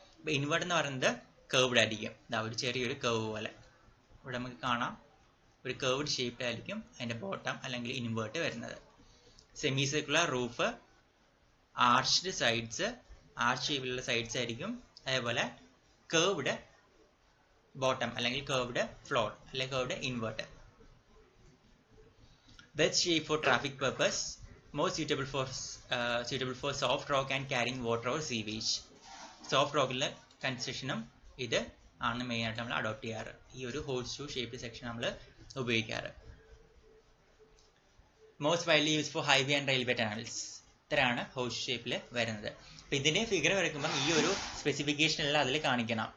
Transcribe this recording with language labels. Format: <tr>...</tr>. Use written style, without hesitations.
<ml>അപ്പോൾ ഇൻവേർട്ട് എന്ന് പറയുന്നത് കർവ്ഡ് ആയിരിക്കും. ഇതാ ഒരു ചെറിയൊരു കർവ് പോലെ ഇവിടെ നമുക്ക് കാണാം, ഒരു കർവ്ഡ് ഷേപ്പ് ആയിരിക്കും അതിന്റെ ബോട്ടം അല്ലെങ്കിൽ ഇൻവേർട്ട് വരുന്നത്. Semi circular roof, arched sides, arch ഷേപ്പിലുള്ള സൈഡ്സ് ആയിരിക്കും, അതേപോലെ കർവ്ഡ് ബോട്ടം അല്ലെങ്കിൽ കർവ്ഡ് ഫ്ലോർ അല്ലെങ്കിൽ curved invert.</ml> <en>Best shape for traffic purpose, more suitable for soft rock and carrying water or sewage.</en> <ml>Soft rockലെ കൺസ്ട്രക്ഷനും ഇത് ആണ് main ആയിട്ട് നമ്മൾ അഡോപ്റ്റ് ചെയ്യാറ്. ഈ ഒരു ഹോഴ്സ് ഷൂ ഷേപ്പ് സെക്ഷൻ നമ്മൾ ഉപയോഗിക്കാറ്.</ml> <en>Most widely use for highway and railway tunnels.</en> <ml>ഇത്രയാണ് ഹോഴ്സ് ഷേപ്പിൽ വരുന്നത്. അപ്പോൾ ഇതിന്റെ ഫിഗർ വരയ്ക്കുമ്പോൾ ഈ ഒരു സ്പെസിഫിക്കേഷൻ എല്ലാം അതിൽ കാണിക്കണം.</ml>